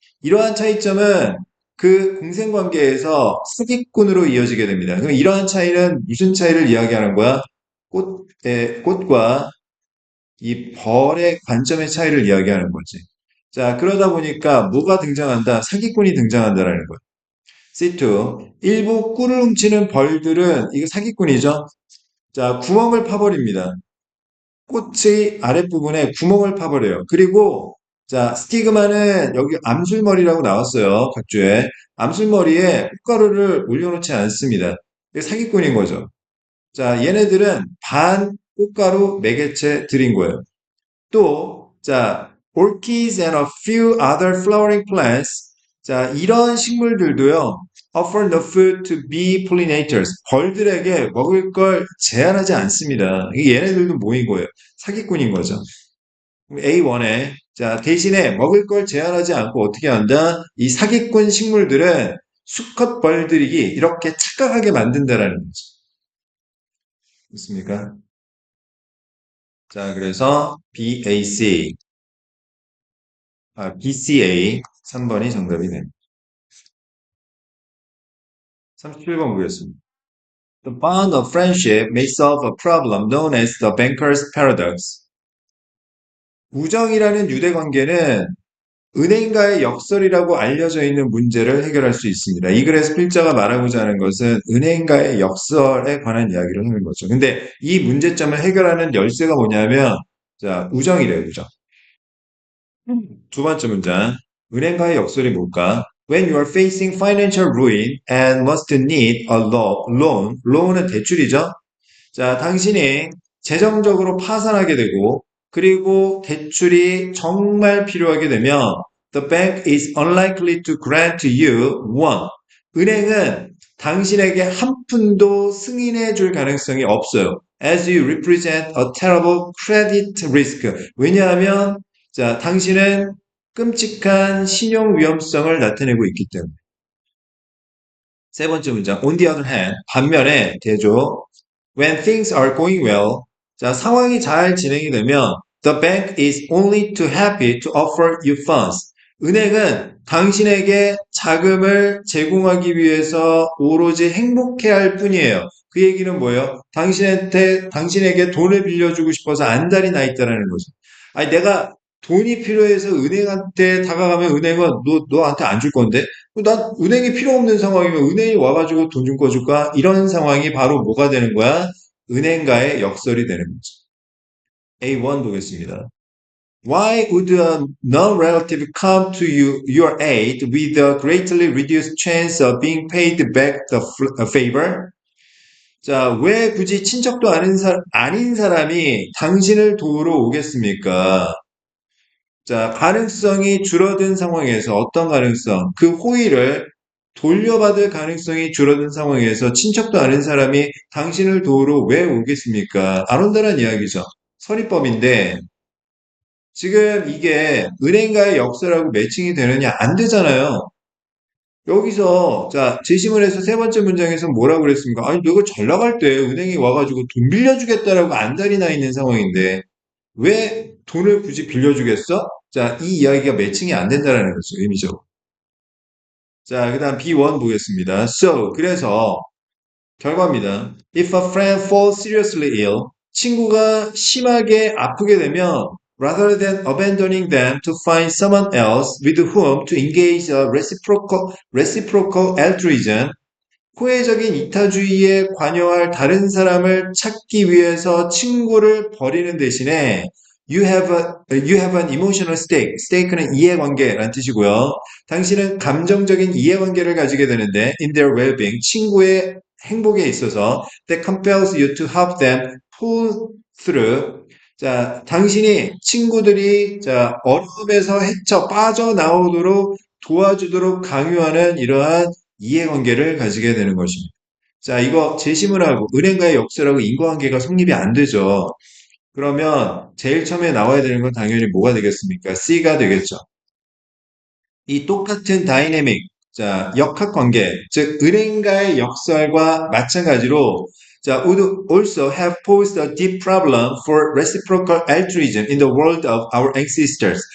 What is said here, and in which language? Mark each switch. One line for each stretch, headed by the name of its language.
Korean: 이러한 차이점은 그 공생관계에서 사기꾼으로 이어지게 됩니다. 그럼 이러한 차이는 무슨 차이를 이야기하는 거야? 꽃과 이 벌의 관점의 차이를 이야기하는 거지. 자, 그러다 보니까 뭐가 등장한다? 사기꾼이 등장한다라는 거야. C2. 일부 꿀을 훔치는 벌들은 이거 사기꾼이죠. 자, 구멍을 파버립니다. 꽃의 아랫부분에 구멍을 파버려요. 그리고 자, 스티그마는 여기 암술머리라고 나왔어요. 각주에. 암술머리에 꽃가루를 올려놓지 않습니다. 이게 사기꾼인 거죠. 자, 얘네들은 반 꽃가루 매개체 들인 거예요.
English: 또, 자, orchids and a few other flowering plants. 자,
Korean: 이런 식물들도요,
English: offer no food to bee pollinators.
Korean: 벌들에게 먹을 걸 제한하지 않습니다. 이게 얘네들도 모인 거예요. 사기꾼인 거죠. A1에, 자, 대신에 먹을 걸 제한하지 않고 어떻게 한다? 이 사기꾼 식물들은 수컷 벌들이기 이렇게 착각하게 만든다라는 거죠. 있습니까? 자, 그래서 BAC. BCA 3번이 정답이 됩니다. 37번 보겠습니다.
English: The bond of friendship may solve a problem known as the banker's paradox.
Korean: 우정이라는 유대 관계는 은행가의 역설이라고 알려져 있는 문제를 해결할 수 있습니다. 이 글에서 필자가 말하고자 하는 것은 은행가의 역설에 관한 이야기를 하는 거죠. 근데 이 문제점을 해결하는 열쇠가 뭐냐면, 자, 우정이래요, 우정. 두 번째 문장. 은행가의 역설이 뭘까?
English: When you are facing financial ruin and must need a loan,
Korean: loan은 대출이죠. 자, 당신이 재정적으로 파산하게 되고, 그리고 대출이 정말 필요하게 되면,
English: the bank is unlikely to grant you one.
Korean: 은행은 당신에게 한 푼도 승인해 줄 가능성이 없어요.
English: As you represent a terrible credit risk.
Korean: 왜냐하면, 자, 당신은 끔찍한 신용 위험성을 나타내고 있기 때문에. 세 번째 문장.
English: On the other hand,
Korean: 반면에 대조.
English: When things are going well, 자,
Korean: 상황이 잘 진행이 되면
English: the bank is only too happy to offer you funds.
Korean: 은행은 당신에게 자금을 제공하기 위해서 오로지 행복해할 뿐이에요. 그 얘기는 뭐예요? 당신에게 돈을 빌려주고 싶어서 안달이 나 있다라는 거죠. 아니, 내가 돈이 필요해서 은행한테 다가가면 은행은 너한테 안 줄 건데? 난 은행이 필요 없는 상황이면 은행이 와가지고 돈 좀 꺼줄까? 이런 상황이 바로 뭐가 되는 거야? 은행가의 역설이 되는 거죠. A1 보겠습니다.
English: Why would a non-relative come to your aid with a greatly reduced chance of being paid back the favor?
Korean: 자, 왜 굳이 친척도 아닌 사람이 당신을 도우러 오겠습니까? 자, 가능성이 줄어든 상황에서 어떤 가능성? 그 호의를 돌려받을 가능성이 줄어든 상황에서 친척도 아닌 사람이 당신을 도우러 왜 오겠습니까? 안 온다는 이야기죠. 선입법인데 지금 이게 은행가의 역사라고 매칭이 되느냐? 안 되잖아요. 여기서 자 제시문에서 세 번째 문장에서 뭐라고 그랬습니까? 아니 내가 잘 나갈 때 은행에 와가지고 돈 빌려주겠다라고 안달이 나 있는 상황인데 왜 돈을 굳이 빌려주겠어? 자, 이 이야기가 매칭이 안 된다는 거죠, 의미적으로. 자, 그 다음 B1 보겠습니다. So, 그래서 결과입니다.
English: If a friend falls seriously ill,
Korean: 친구가 심하게 아프게 되면
English: rather than abandoning them to find someone else with whom to engage a reciprocal altruism,
Korean: 호혜적인 이타주의에 관여할 다른 사람을 찾기 위해서 친구를 버리는 대신에
English: you have an emotional stake.
Korean: stake는 이해관계라는 뜻이고요. 당신은 감정적인 이해관계를 가지게 되는데
English: in their well-being,
Korean: 친구의 행복에 있어서
English: that compels you to help them pull through.
Korean: 자, 당신이 친구들이 자, 어려움에서 헤쳐 빠져나오도록 도와주도록 강요하는 이러한 이해관계를 가지게 되는 것입니다. 자, 이거 제시문하고 은행가의 역설하고 인과관계가 성립이 안 되죠. 그러면 제일 처음에 나와야 되는 건 당연히 뭐가 되겠습니까? C가 되겠죠. 이 똑같은 다이내믹, 자, 역학관계, 즉 은행가의 역설과 마찬가지로 자,
English: would also have posed a deep problem for reciprocal altruism in the world of our ancestors.